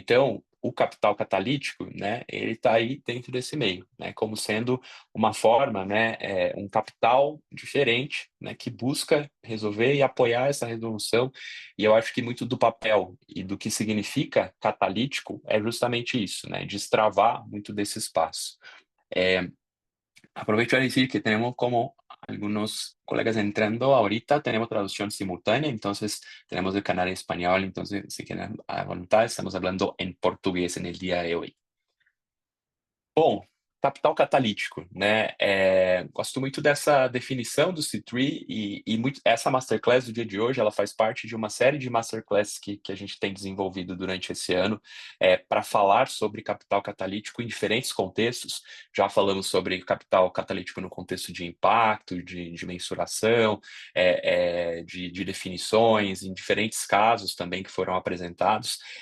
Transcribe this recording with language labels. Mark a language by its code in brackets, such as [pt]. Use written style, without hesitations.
[pt] Então, o capital catalítico, né, ele está aí dentro desse meio, né, como sendo uma forma, né, um capital diferente, né, que busca resolver e apoiar essa resolução. E eu acho que muito do papel e do que significa catalítico é justamente isso, né, destravar muito desse espaço. [es] Aprovecho a decir que tenemos como algunos colegas entrando ahorita, tenemos traducción simultánea, entonces tenemos el canal en español, entonces si quieren a voluntad, estamos hablando en portugués en el día de hoy. [pt] Bom, capital catalítico, né? Gosto muito dessa definição do C3 e muito, essa masterclass do dia de hoje, ela faz parte de uma série de masterclasses que a gente tem desenvolvido durante esse ano para falar sobre capital catalítico em diferentes contextos. Já falamos sobre capital catalítico no contexto de impacto, de mensuração, de definições, em diferentes casos também que foram apresentados.